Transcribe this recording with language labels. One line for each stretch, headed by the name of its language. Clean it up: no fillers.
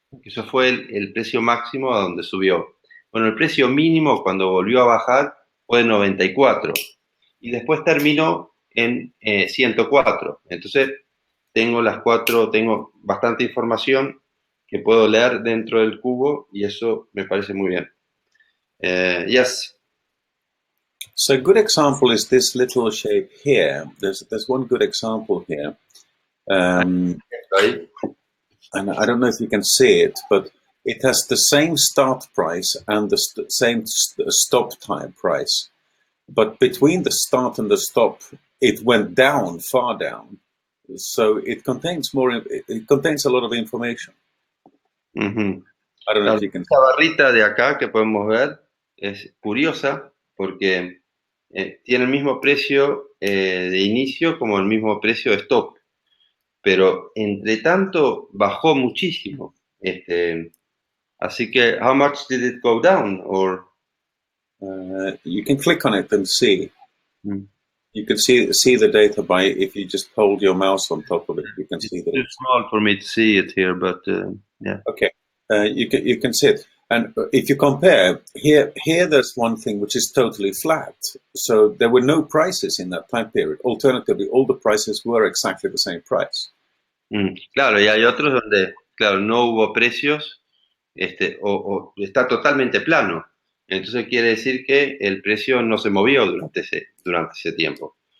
Spanish: Eso fue el precio máximo a donde subió. Bueno, el precio mínimo cuando volvió a bajar fue de 94. Y después terminó en 104. Entonces, tengo tengo bastante información que puedo leer dentro del cubo y eso me parece muy bien.
English: Yes. So a good example is this little shape here. There's one good example here. And I don't know if you can see it, but it has the same start price and the same stop time price. But between the start and the stop, it went down, far down. So it contains it contains a lot of information. Uh-huh. I don't know if you can see.
Spanish: Esta barrita de acá que podemos ver es curiosa porque tiene el mismo precio de inicio como el mismo precio de stop, pero entre tanto bajó muchísimo. Así que,
English: how much did it go down? Or you can click on it and see. You can see the data by if you just hold your mouse on top of it. You can see that. It's too small for me to see it here, but yeah. Okay, you can see it. And if you compare, here there's one thing which is totally flat. So there were no prices in that time period. Alternatively, all the prices were exactly the same price.
Spanish: Claro, y hay otros donde, claro, no hubo precios, o está totalmente plano. Entonces quiere decir que el precio no se movió durante ese tiempo.